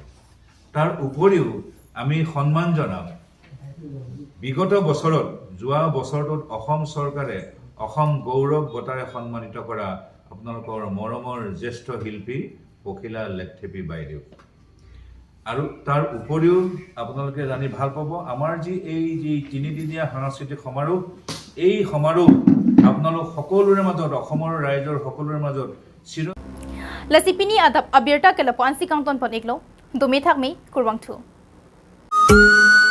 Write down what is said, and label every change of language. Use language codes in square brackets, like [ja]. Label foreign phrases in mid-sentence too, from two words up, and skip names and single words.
[as] তাৰ উপৰিও আমি সন্মান জনাম বিগত বছৰত যোৱা বছৰটোত অসম চৰকাৰে অসম গৌৰৱ বঁটাৰে সন্মানিত কৰা আপোনালোকৰ মৰমৰ জ্যেষ্ঠ শিল্পী পখিলা লেথেপী বাইদেউ। আৰু তাৰ উপৰিও আপোনালোকে জানি ভাল পাব আমাৰ এই 3দিনীয়া সাংস্কৃতিক সমাৰোহ, এই সমাৰোহ আপোনালোক সকলোৰে মাজত অসমৰ ৰাইজৰ সকলোৰে মাজত [mjw] Lasipini adab abirta kelapuan si kangton pon iklo, dumi thakmi kurwang thu.